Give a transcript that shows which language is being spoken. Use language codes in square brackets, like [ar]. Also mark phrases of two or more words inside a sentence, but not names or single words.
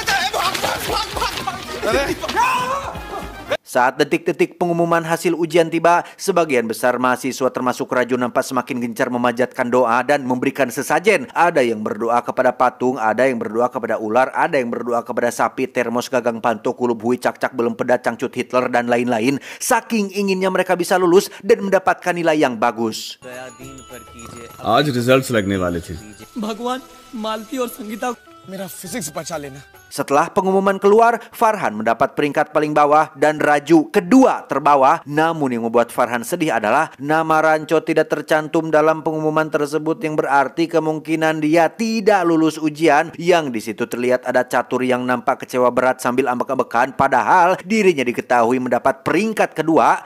[id] Saat detik-detik pengumuman hasil ujian tiba, sebagian besar mahasiswa termasuk Raju nampak semakin gencar memanjatkan doa dan memberikan sesajen. Ada yang berdoa kepada patung, ada yang berdoa kepada ular, ada yang berdoa kepada sapi, termos, gagang panto, kulub hui, cak-cak, belum pedat, cangcut Hitler, dan lain-lain. Saking inginnya mereka bisa lulus dan mendapatkan nilai yang bagus. [hi] आज रिजल्ट्स लगने वाले थे। भगवान मालती और संगीता मेरा फिजिक्स बचा लेना। [id] Setelah pengumuman keluar, Farhan mendapat peringkat paling bawah dan Raju kedua terbawah. Namun yang membuat Farhan sedih adalah nama Ranco tidak tercantum dalam pengumuman tersebut, yang berarti kemungkinan dia tidak lulus ujian. Yang di situ terlihat ada Catur yang nampak kecewa berat sambil ambek-ambekan, padahal dirinya diketahui mendapat peringkat kedua.